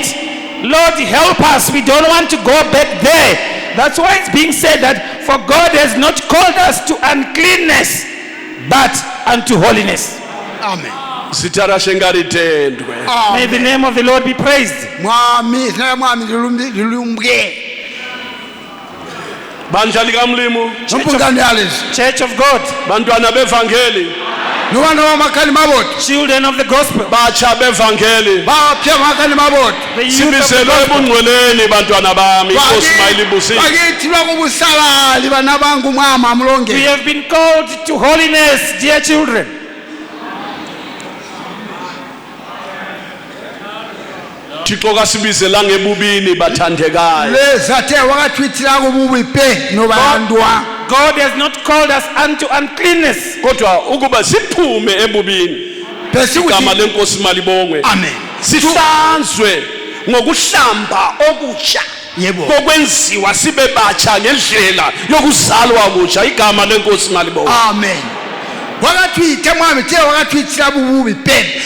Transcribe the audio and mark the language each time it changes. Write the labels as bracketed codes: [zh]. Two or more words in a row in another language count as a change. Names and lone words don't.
[en] Lord, help us. We don't want to go back there. That's why it's being said that for God has not called us to uncleanness, but unto holiness. Amen. May the name of the Lord be praised. [nd] Bandla likamlimo, [en] Church of God, [nd] bantwana bevangeli, [en] children of the gospel, [nd] batsha bevangeli, [en] the youth of the [nd] sibizelwe [en] gospel. [nd] ebungcweleni bantwana bami, inkosi mayilibusise. [en] We have been called to holiness, dear children. [nd] Thixo kasibizelanga ebubini bathandekayo. [en] God has not called us unto uncleanness, [nd] Kodwa ukuba siphume ebubini. Igama lenkosi malibongwe. [en] Amen. [nd] Sihlanzwe ngokuhlamba okutsha. Kokwenziwa sibe batsha ngendlela yokuzalwa okutsha. Igama lenkosi malibongwe. [en] Amen. [kck] Wakatwitha mwami te wakatwithira bububi pe.